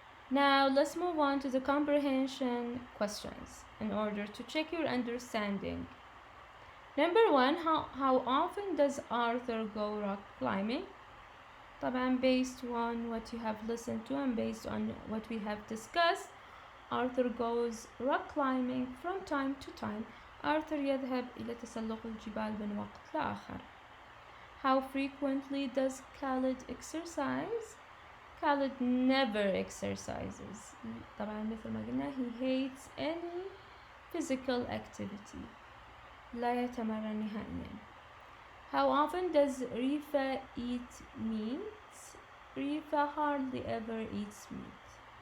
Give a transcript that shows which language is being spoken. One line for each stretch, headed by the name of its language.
English: Now let's move on to the comprehension questions in order to check your understanding. Number 1, how often does Arthur go rock climbing? طبعا based on what you have listened to and based on what we have discussed, Arthur goes rock climbing from time to time.
Arabic: Arthur يذهب إلى تسلق الجبال من وقت لآخر.
English: How frequently does Khalid exercise? Khalid never exercises.
Arabic: طبعا مثل ما قلنا
English: he hates any physical activity.
Arabic: لا يتمرن نهائيا.
English: How often does Rifa eat meat? Rifa hardly ever eats meat.